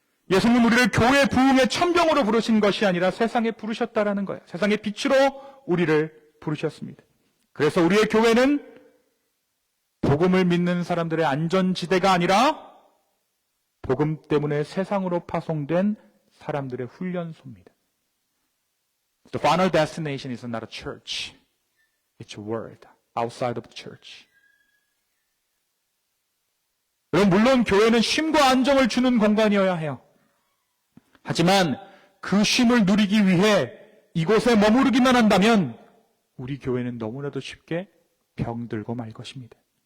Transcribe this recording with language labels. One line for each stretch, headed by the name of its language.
Korean: 예수님 우리를 교회 부흥의 천병으로 부르신 것이 아니라 세상에 부르셨다라는 거예요. 세상의 빛으로 우리를 부르셨습니다. 그래서 우리의 교회는 복음을 믿는 사람들의 안전지대가 아니라 복음 때문에 세상으로 파송된 사람들의 훈련소입니다.
English: The final destination is not a church. It's a world outside of the church.
Korean: 물론 교회는 쉼과 안정을 주는 공간이어야 해요. 하지만 그 쉼을 누리기 위해 이곳에 머무르기만 한다면 우리 교회는 너무나도 쉽게 병들고 말 것입니다.